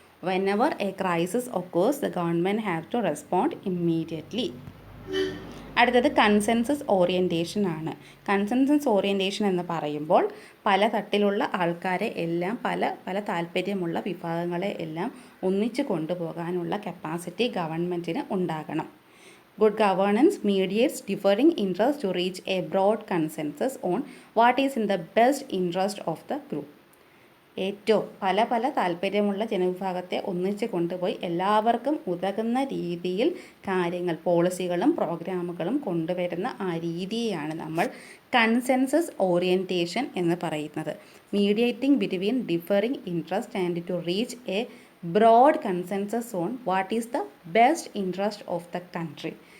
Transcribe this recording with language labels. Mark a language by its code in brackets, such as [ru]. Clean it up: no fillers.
[en] Whenever a crisis occurs the government have to respond immediately. [ml] അടുത്തത് consensus orientation ആണ്. Consensus orientation എന്ന് പറയുമ്പോൾ പല തട്ടിലുള്ള ആൾക്കാരെ എല്ലാം പല താല്പര്യമുള്ള വിഭാഗങ്ങളെ എല്ലാം ഒന്നിച്ചു കൊണ്ടുപോകാനുള്ള കപ്പാസിറ്റി ഗവൺമെൻറ്റിന് ഉണ്ടാകണം. [en] Good governance mediates differing interests to reach a broad consensus on what is in the best interest of the group. [ml] ഏറ്റവും പല താല്പര്യമുള്ള ജനവിഭാഗത്തെ ഒന്നിച്ച് കൊണ്ടുപോയി എല്ലാവർക്കും ഉതകുന്ന രീതിയിൽ കാര്യങ്ങൾ, പോളിസികളും പ്രോഗ്രാമുകളും കൊണ്ടുവരുന്ന ആ രീതിയെയാണ് നമ്മൾ കൺസെൻസസ് ഓറിയൻറ്റേഷൻ എന്ന് പറയുന്നത്. [en] Mediating between differing interest and to reach a broad consensus on what is the best interest of the country.